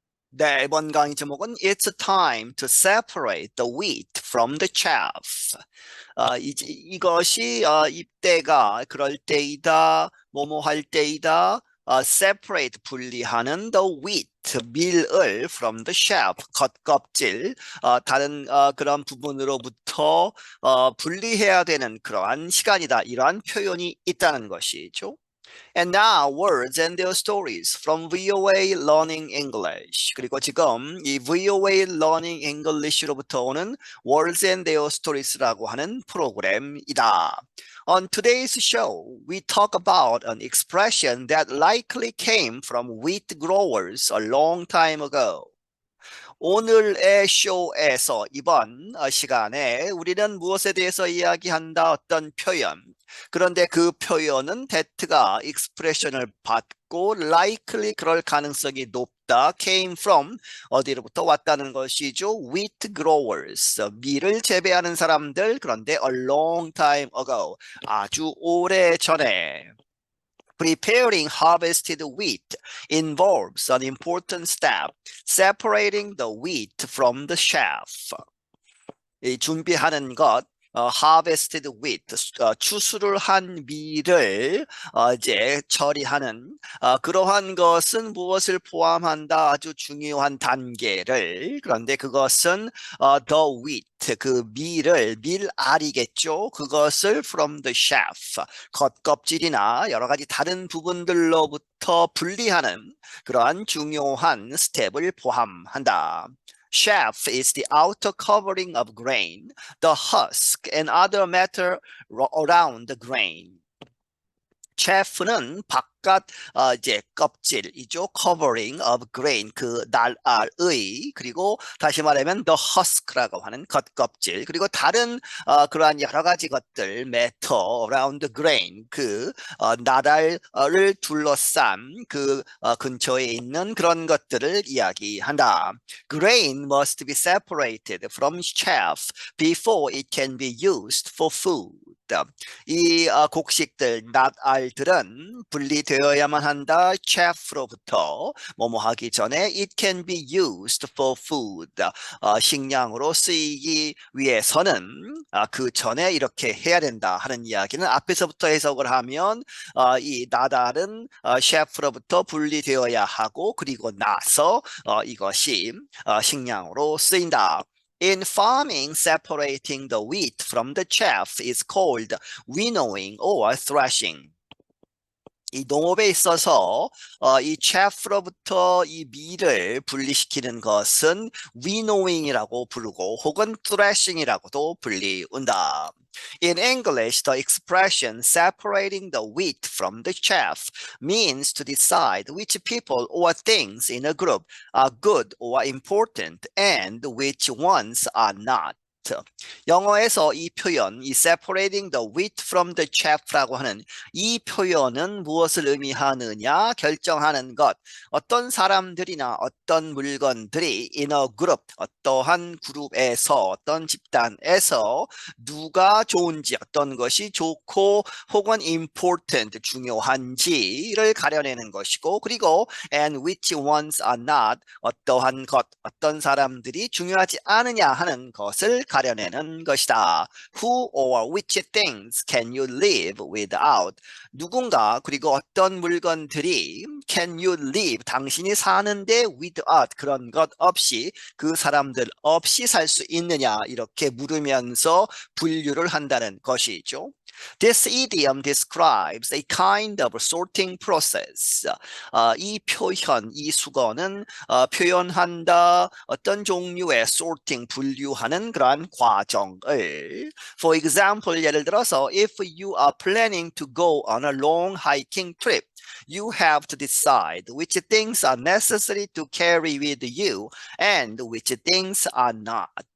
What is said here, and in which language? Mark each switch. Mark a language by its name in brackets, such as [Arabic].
[Korean] 네, 이번 강의 제목은 [English] It's time to separate the wheat from the chaff. [Korean] 이것이 입대가 그럴 때이다, 뭐뭐 할 때이다, separate 분리하는 the wheat 밀을 from the chaff 겉껍질 다른 그런 부분으로부터 분리해야 되는 그러한 시간이다. 이러한 표현이 있다는 것이죠. [English] And now words and their stories from VOA Learning English. [Korean] 그리고 지금 이 VOA Learning English로부터 오는 words and their stories라고 하는 프로그램이다. [English] On today's show, we talk about an expression that likely came from wheat growers a long time ago. [Korean] 오늘의 쇼에서 이번 시간에 우리는 무엇에 대해서 이야기한다 어떤 표현 그런데 그 표현은 that가 expression을 받고 likely 그럴 가능성이 높다 came from 어디로부터 왔다는 것이죠. [English] wheat growers [Korean] 밀을 재배하는 사람들 그런데 [English] a long time ago [Korean] 아주 오래 전에 [English] Preparing harvested wheat involves an important step, separating the wheat from the chaff. [Korean] 이 준비하는 것, harvested wheat, 추수를 한 밀을 이제 처리하는 그러한 것은 무엇을 포함한다? 아주 중요한 단계를. 그런데 그것은 the wheat, 그 밀을 밀알이겠죠. 그것을 from the chaff, 겉껍질이나 여러 가지 다른 부분들로부터 분리하는 그러한 중요한 스텝을 포함한다. [English] Chaff is the outer covering of grain, the husk and other matter around the grain. [Korean] chaff는 바깥 이제 껍질이죠. covering of grain 그 날알의 그리고 다시 말하면 the husk라고 하는 겉껍질 그리고 다른 그러한 여러 가지 것들 [English] matter around the grain [Korean] 그 나달을 둘러싼 그 근처에 있는 그런 것들을 이야기한다. [English] Grain must be separated from chaff before it can be used for food. [Korean] 이 곡식들, 낫알들은 분리되어야만 한다. chaff로부터 뭐뭐 하기 전에 [English] it can be used for food. [Korean] 식량으로 쓰이기 위해서는 그 전에 이렇게 해야 된다 하는 이야기는 앞에서부터 해석을 하면 이 낫알은 chaff로부터 분리되어야 하고 그리고 나서 이것이 식량으로 쓰인다. [English] In farming, separating the wheat from the chaff is called winnowing or threshing. [Korean] 이 농업에 있어서 이 chaff로부터 이 밀을 분리시키는 것은 winnowing이라고 부르고 혹은 threshing이라고도 불리운다. [English] In English, the expression separating the wheat from the chaff means to decide which people or things in a group are good or important and which ones are not. [Korean] 영어에서 이 표현, 이 separating the wheat from the chaff라고 하는 이 표현은 무엇을 의미하느냐 결정하는 것. 어떤 사람들이나 어떤 물건들이 in a group, 어떠한 그룹에서 어떤 집단에서 누가 좋은지 어떤 것이 좋고 혹은 important, 중요한지를 가려내는 것이고 그리고 [English] and which ones are not, [Korean] 어떠한 것, 어떤 사람들이 중요하지 않으냐 하는 것을 가려내는 것이다. [English] Who or which things can you live without? [Korean] 누군가 그리고 어떤 물건들이 [English] can you live? [Korean] 당신이 사는데 without 그런 것 없이 그 사람들 없이 살 수 있느냐 이렇게 물으면서 분류를 한다는 것이죠. [English] This idiom describes a kind of sorting process. [Korean] 이 표현, 이 수거는 표현한다 어떤 종류의 sorting, 분류하는 그러한 과정을. [English] For example, [Korean] 예를 들어서 [English] if you are planning to go on a long hiking trip, you have to decide which things are necessary to carry with you and which things are not.